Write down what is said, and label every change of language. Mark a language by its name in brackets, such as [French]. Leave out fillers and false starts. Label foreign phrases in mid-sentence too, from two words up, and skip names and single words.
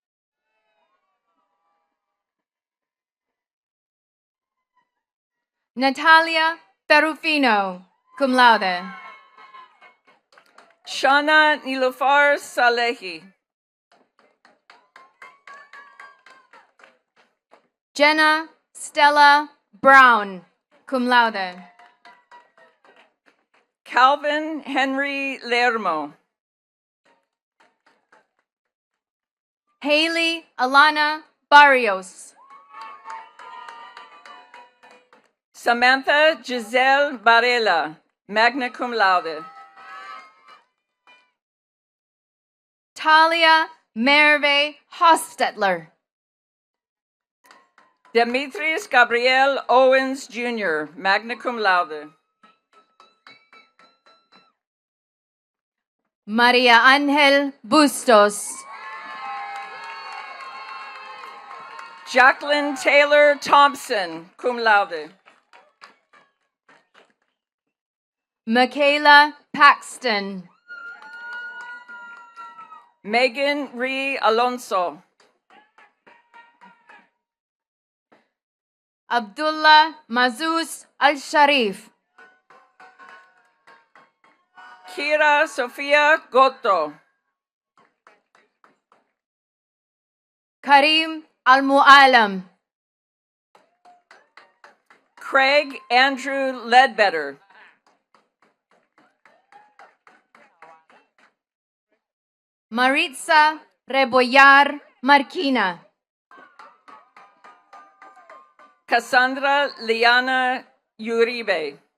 [English] Natalia Ferrufino, [Latin] cum laude. [English] Shana Nilufar Salehi. Jenna Stella Brown, [Latin] cum laude. [English] Calvin Henry Lermo. Haley Alana Barrios. Samantha Giselle Varela, [Latin] magna cum laude. [English] Talia Merve Hostetler. Demetrius Gabriel Owens Jr., [Latin] magna cum laude. [English] Maria Angel Bustos. Jacqueline Taylor Thompson, [Latin] cum laude. [English] Michaela Paxton. Megan Ree Alonso. Abdullah Mazuz Al-Sharif. Kira Sofia Goto. Karim Al-Mu'alam. Craig Andrew Ledbetter. Maritza Rebollar Marquina. Cassandra Liana Uribe.